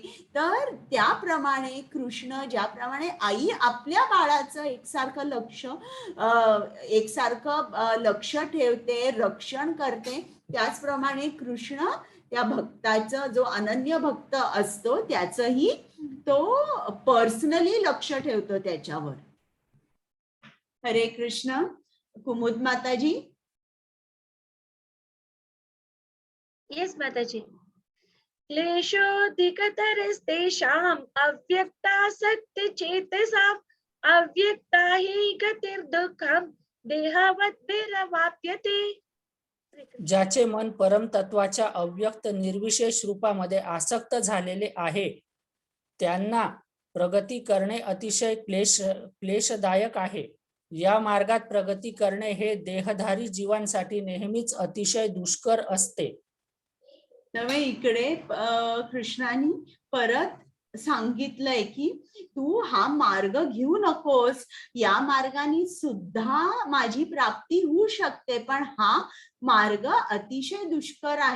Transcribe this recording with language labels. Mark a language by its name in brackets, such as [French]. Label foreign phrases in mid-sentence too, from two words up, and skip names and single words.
[Marathi] तर त्याप्रमाणे कृष्ण ज्याप्रमाणे आई आपल्या बाळाचं एकसारखं लक्ष ठेवते, रक्षण करते, त्याचप्रमाणे कृष्ण त्या भक्ताचं, जो अनन्य भक्त असतो त्याचंही तो पर्सनली लक्ष ठेवतो त्याच्यावर. हरे कृष्ण. कुमुद माताजी. येस माताजी. [Sanskrit] क्लेशोऽधिकतरस्तेषाम् अव्यक्तासक्तचेतसाम् अव्यक्ता हि गतिर्दुःखम् देहावद्भिरवाप्यते. [Marathi] ज्याचे मन परमतत्वाच्या अव्यक्त निर्विशेष रूपामध्ये आसक्त झालेले आहे त्यांना प्रगती करणे अतिशय क्लेशदायक आहे. या मार्गात प्रगती करणे हे देहधारी जीवांसाठी नेहमीच अतिशय दुष्कर असते. त्यामुळे इकडे कृष्णाने परत सांगितलंय की तू हा मार्ग घेऊ नकोस, या मार्गाने सुद्धा माझी प्राप्ती होऊ शकते, पण हा मार्ग अतिशय दुष्कर आहे.